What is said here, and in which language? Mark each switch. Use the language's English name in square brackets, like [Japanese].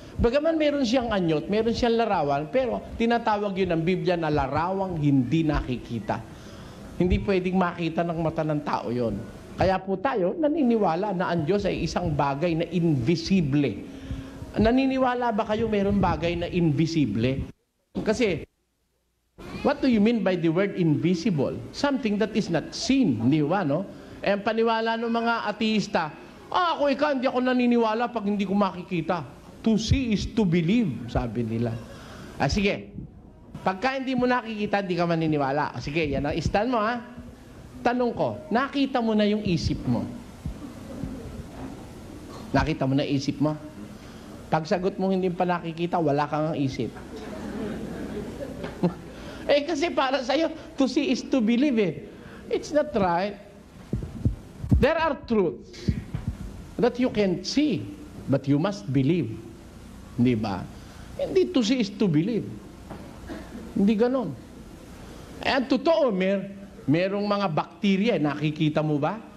[Filipino] Bagaman meron siyang anyot, meron siyang larawan, pero tinatawag yun ng Biblia na larawang hindi nakikita. Hindi pwedeng makita ng mata ng tao yon. Kaya po tayo naniniwala na ang Diyos ay isang bagay na invisible. Naniniwala ba kayo meron bagay na invisible? [English] Kasi, what do you mean by the word invisible? Something that is not seen, di ba, no? [Filipino] Ang paniwala ng mga ateista, hindi ako naniniwala pag hindi ko makikita. [English] To see is to believe, [Filipino] sabi nila. Sige. Pagka hindi mo nakikita, hindi ka maniniwala. Sige, yan ang stand mo, ha? Tanong ko, nakita mo na yung isip mo? Nakita mo na isip mo? Pag sagot mo hindi pa nakikita, wala kang isip. Kasi para sa'yo, [English] to see is to believe It's not right. There are truths that you can't see, but you must believe. [Filipino] Hindi ba? [English] Hindi to see is to believe. [Filipino] Hindi ganon. Ang totoo, merong mga bakterya, nakikita mo ba?